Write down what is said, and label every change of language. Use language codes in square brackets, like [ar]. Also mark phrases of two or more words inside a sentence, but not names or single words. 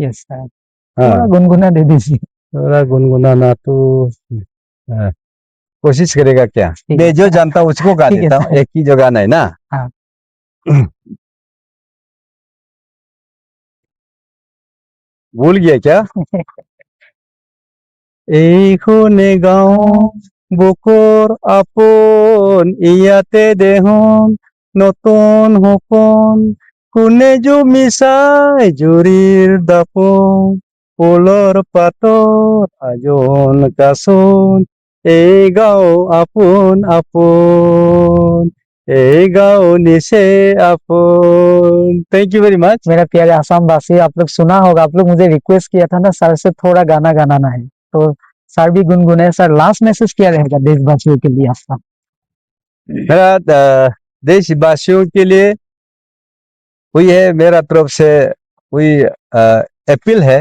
[hi] गुनगुना दे दीजिए। थोड़ा गुनगुनाना तो कोशिश करेगा क्या? ठीक मैं है जो सर। जानता हूँ उसको गा ठीक है देता हूँ, सर। एक ही जो गाना है ना। हाँ। भूल गया क्या? [as] এইখনে গাঁও বুকুৰ আপোন ইয়াতে দেহোন নতুন সপোন কোনে জো মিছাই জুৰিৰ দাপোন ফুলৰ পাতৰ আজোন কাচোন এই গাঁও আপোন আপোন এই গাঁও নিচে আপোন। [en] thank you very much. [hi] मेरा प्यारे आसाम वासी, आप लोग सुना होगा, आप लोग मुझे रिक्वेस्ट किया था ना सर से थोड़ा गाना गाना है, तो सर भी गुनगुनाए। सर [en] last message [hi] क्या रहेगा देशवासियों के लिए आपका? मेरा देशवासियों के लिए वही है, मेरा तरफ से वही अपील है